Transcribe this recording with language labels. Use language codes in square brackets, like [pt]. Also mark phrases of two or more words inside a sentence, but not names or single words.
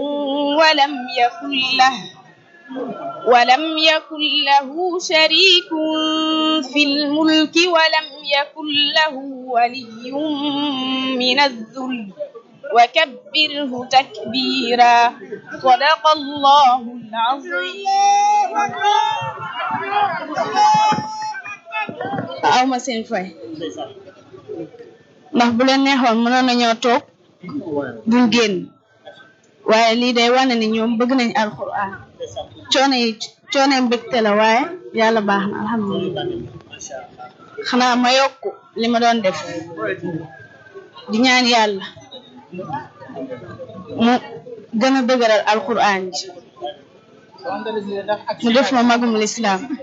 [ar] ولم يكن له شريك في الملك ولم يكن له ولي من الذل وكبره تكبيرا صدق الله العظيم [wo] aw ma seen fay ndax bu leen neexoon mënoon nañoo toog duñ génn waaye lii day wane ni ñoom bëgg nañ alquran coono mbégte la waaye yàlla baax na alhamdulilah xanaa ma yokk li ma doon def di ñaan yàlla mu gën a dëgëral alquran ji mu def ma magum lislaam